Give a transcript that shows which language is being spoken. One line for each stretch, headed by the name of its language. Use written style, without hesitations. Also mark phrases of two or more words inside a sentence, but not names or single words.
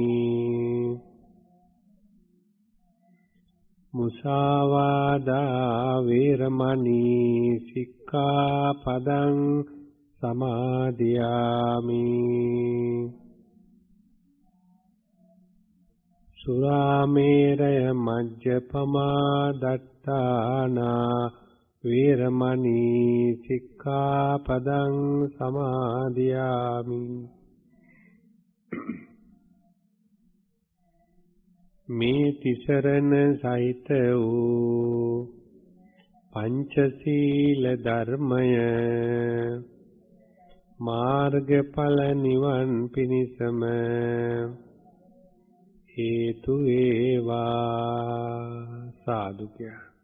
Pali: मुसावादा वीरमणि सिक्खापदं समादयामि सुरामेरय मज्जपमा दट्टाना वीरमणि सिक्खापदं समादयामि
Sinhala: මේ තිසරණ සහිත වූ පංචශීල ධර්මය මාර්ගඵල නිවන් පිණිසම හේතු වේවා සාදුකය